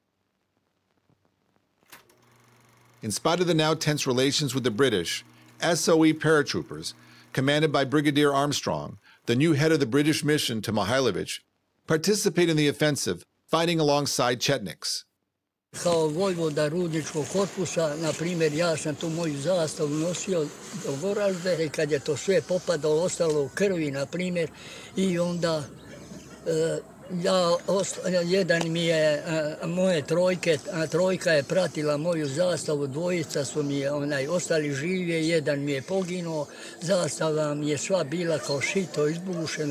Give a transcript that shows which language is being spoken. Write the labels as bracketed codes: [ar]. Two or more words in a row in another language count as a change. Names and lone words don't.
[en] In spite of the now tense relations with the British, SOE paratroopers, commanded by Brigadier Armstrong, the new head of the British mission to Mihailović, participate in the offensive, fighting alongside Chetniks. [sr] Kao vojvoda Rudničkog korpusa, na primjer, ja sam tu moju zastavu nosio do Goražde i kad je to sve popadalo, ostalo u krvi, na primjer, i onda jedan mi je moje trojka je pratila moju zastavu, dvojica su mi ostali živi, jedan mi je poginuo, zastava mi je sva bila kao šito izbušena.